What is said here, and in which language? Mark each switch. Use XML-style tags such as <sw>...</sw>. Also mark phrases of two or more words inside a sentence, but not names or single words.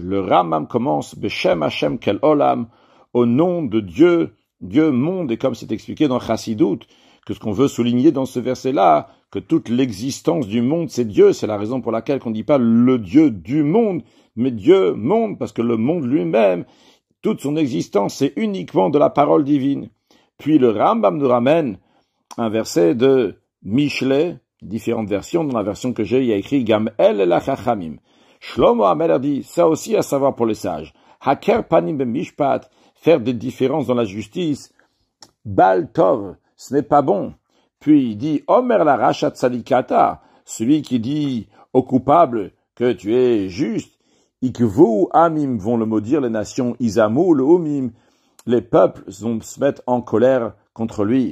<fr>Le Rambam commence</fr> <he>בשם ה' אל עולם,</he> <fr>au nom de Dieu, Dieu monde, et comme c'est expliqué dans Chassidut, que ce qu'on veut souligner dans ce verset-là, que toute l'existence du monde, c'est Dieu, c'est la raison pour laquelle on ne dit pas le Dieu du monde, mais Dieu monde, parce que le monde lui-même, toute son existence, c'est uniquement de la parole divine. Puis le Rambam nous ramène un verset de Mishlei, différentes versions. Dans la version que j'ai, il y a écrit</fr> <he>גם אלה לחכמים.</he> <fr>Shlomo Amelech dit, ça aussi à savoir pour les sages.</fr> <he>הכר פנים במשפט,</he> <fr>faire des différences dans la justice.</fr> <he>בל טוב,</he> <fr>ce n'est pas bon. Puis il dit</fr> <he>אומר לרשע צדיק אתה,</he> <fr>celui qui dit au coupable que tu es juste.</fr> <he>יקבוהו עמים,</he> <fr>vont le maudire les nations.</fr> <he>יזעמוהו לאומים,</he> <fr>les peuples vont se mettre en colère contre lui.</fr>